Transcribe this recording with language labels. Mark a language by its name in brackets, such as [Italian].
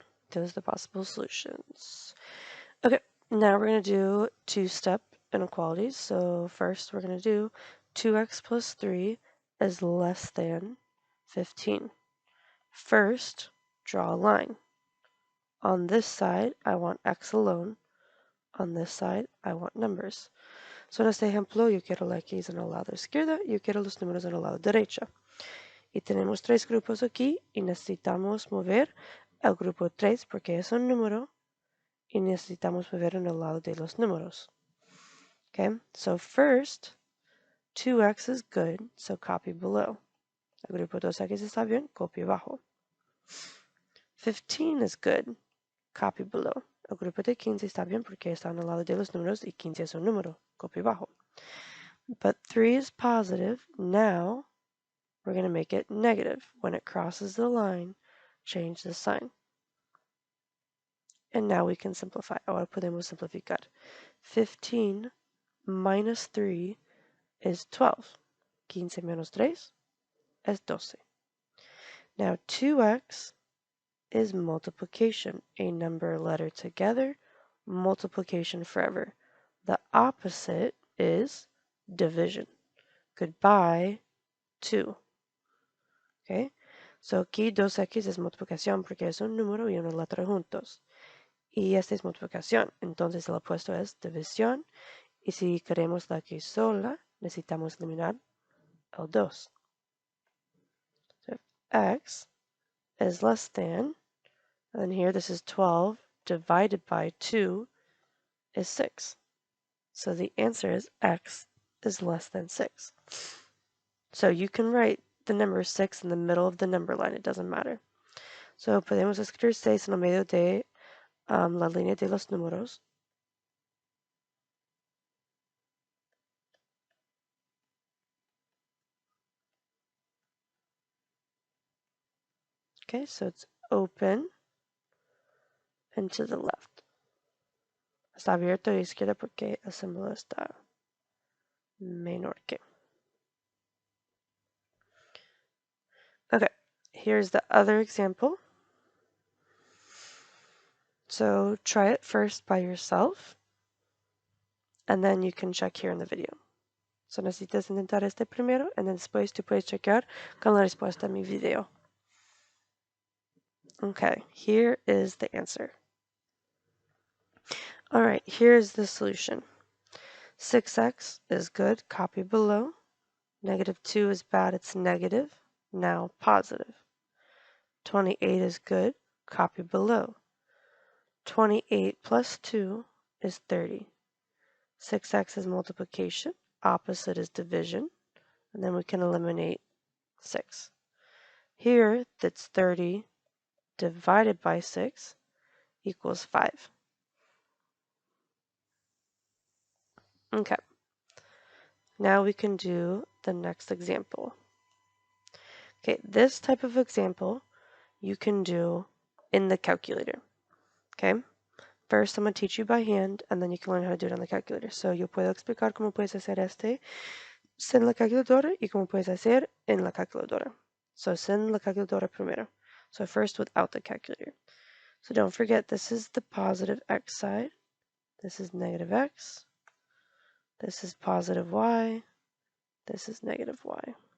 [English] Those are the possible solutions. Okay, now we're going to do two-step inequalities. So first we're going to do 2x plus 3 is less than 15. First, draw a line. On this side, I want x alone. On this side, I want numbers. [Spanish] So en este ejemplo, yo quiero la x en el lado izquierdo, yo quiero los números en el lado derecho. Y tenemos 3 grupos aquí y necesitamos mover el grupo 3 porque es un número y necesitamos mover en el lado de los números. [English] Okay, so first, 2x is good, so copy below. [Spanish] El grupo 2x está bien, copio abajo. [English] 15 is good, copy below. [Spanish] El grupo de 15 está bien porque está en el lado de los números y 15 es un número, copio abajo. [English] But 3 is positive, now we're going to make it negative. When it crosses the line, change the sign. And now we can simplify. [Spanish] Ahora podemos simplificar. [English] 15 minus 3 is 12. [Spanish] 15 menos 3 [English] is 12. Now 2x is multiplication. A number letter together, multiplication forever. The opposite is division. Goodbye, 2. Okay? [Spanish] So aquí 2x es multiplicación porque es un número y una letra juntos. Y esta es multiplicación. Entonces el opuesto es división. Y si queremos la x sola, necesitamos eliminar el 2. [English] So if x is less than, and here this is 12 divided by 2 is 6. So the answer is x is less than 6. So you can write the number 6 in the middle of the number line. It doesn't matter. [Spanish] So podemos escribir 6 en el medio de la línea de los números. [English] Okay, so it's open and to the left. [Spanish] Está abierto a la izquierda porque el símbolo está menor que. [English] Okay, here's the other example. So try it first by yourself, and then you can check here in the video. [Spanish] So necesitas intentar este primero, [English] and then [Spanish] después tú puedes checar con la respuesta en mi video. [English] Okay, here is the answer. Alright, here's the solution. 6x is good, copy below. Negative 2 is bad, it's negative, now positive. 28 is good, copy below. 28 plus 2 is 30. 6x is multiplication, opposite is division, and then we can eliminate 6. Here, that's 30 divided by 6 equals 5. Okay, now we can do the next example. Okay, this type of example you can do in the calculator. Okay, first I'm going to teach you by hand, and then you can learn how to do it on the calculator. [Spanish] So yo puedo explicar cómo puedes hacer este sin la calculadora y cómo puedes hacer en la calculadora. So sin la calculadora primero. [English] So first without the calculator. So don't forget, this is the positive x side. This is negative x. This is positive y. This is negative y.